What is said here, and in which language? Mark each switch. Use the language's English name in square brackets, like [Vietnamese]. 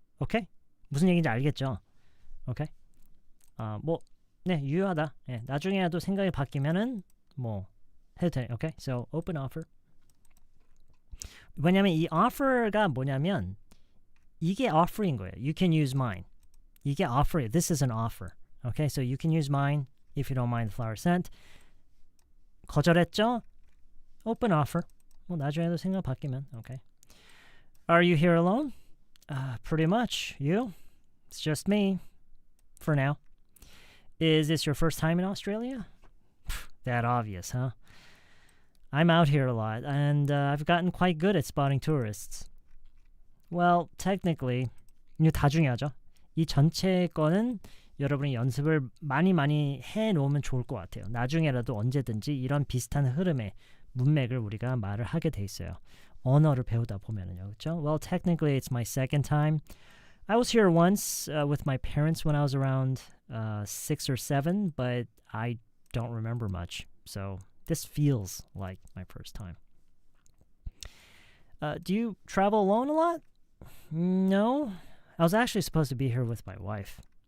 [Korean] 오케이? 무슨 얘기인지 알겠죠? 오케이? 네, 유효하다. 예, 나중에라도 생각이 바뀌면은 뭐 해도 돼. [English] 오케이? So open offer. [Korean] 왜냐면 이 offer가 뭐냐면 이게 offer인 거예요. [English] You can use mine. [Korean] 이게 [English] offer. This is an offer. Okay, so you can use mine if you don't mind the flower scent. [Korean] 거절했죠? [English] Open offer. [Korean] 뭐 나중에도 생각 바뀌면. [English] Okay. Are you here alone? Pretty much. You? It's just me. For now. Is this your first time in Australia? That obvious, huh? I'm out here a lot, and I've gotten quite good at spotting tourists. Well, technically, [Korean] 이거 다 중요하죠. 이 전체 거는 여러분이 연습을 많이 해놓으면 좋을 것 같아요. 나중에라도 언제든지 이런 비슷한 흐름의 문맥을 우리가 말을 하게 돼 있어요. 언어를 배우다 보면은요, 그렇죠? [English] Well, technically, it's my second time. I was here once with my parents when I was around 6 or 7, but I don't remember much. So this feels like my first time. Do you travel alone a lot? No. I was actually supposed to be here with my wife.